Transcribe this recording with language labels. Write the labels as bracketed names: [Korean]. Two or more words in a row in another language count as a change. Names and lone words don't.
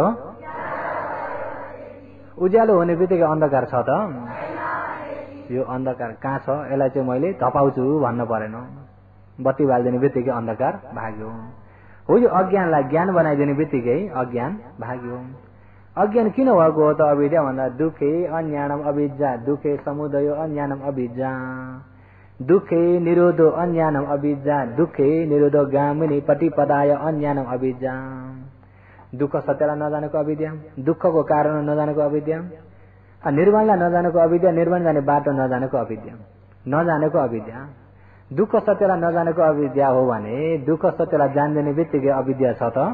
[Nepali] उज्यालो हुने बित्तिकै अन्धकार छ त? यो अन्धकार कहाँ छ, यसलाई चाहिँ मैले धपाउँछु भन्न परेन। बत्ती बालिदिने बित्तिकै अन्धकार भाग्यो। हो यो अज्ञानलाई ज्ञान बनाइदिने बित्तिकै अज्ञान भाग्यो। अज्ञान किन भएको हो त अविद्या भन्दा [Pali] दुःखे अज्ञानम अविद्या, दुःखे समुदयो अज्ञानम अविद्या, दुःखे निरोधो अज्ञानम अविद्या, दुःखे निरोधो गामिनी प्रतिपदाय अज्ञानम अविद्या। [Nepali] दुःख सत्यलाई नजानेको अविद्या, दुःखको कारण नजानेको अविद्या, निर्वाणलाई नजानेको अविद्या, निर्वाण जाने बाटो नजानेको अविद्या, नजानेको अविद्या। दुःख सत्यलाई नजानेको अविद्या हो भने दुःख सत्यलाई जान्दिने बित्तिकै अविद्या छ त?